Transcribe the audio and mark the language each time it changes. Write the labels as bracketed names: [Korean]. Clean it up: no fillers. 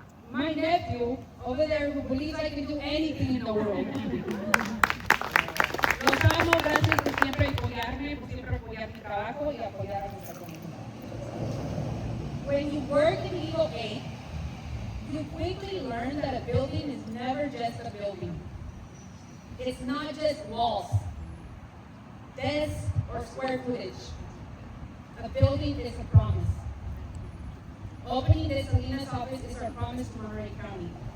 [English] My nephew over there who believes I can do anything in the world. [Spanish] Los amo, gracias por siempre apoyarme, por siempre apoyar mi trabajo y apoyar a nuestra comunidad. [English] When you work in legal aid, you quickly learn that a building is never just a building. It's not just walls, desks, or square footage. A building is a promise. Opening the Salinas office is our promise to Monterey County.